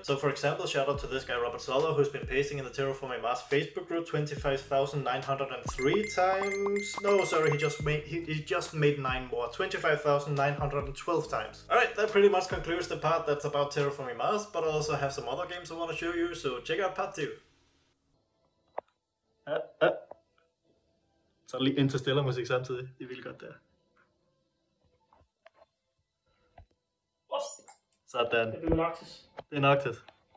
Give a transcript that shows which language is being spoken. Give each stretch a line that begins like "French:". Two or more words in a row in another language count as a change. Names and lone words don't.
English: So for example, shout out to this guy Robert Solo, who's been pasting in the Terraforming Mars Facebook group 25,903 times. No, sorry, he just made 9 more. 25,912 times. Alright, that pretty much concludes the part that's about Terraforming Mars, but I also have some other games I want to show you, so check out part 2.
Danish: Så lige Interstellar musik samtidig. Det er vildt godt der. Sådan. Det er Noctis. Det er Noctis.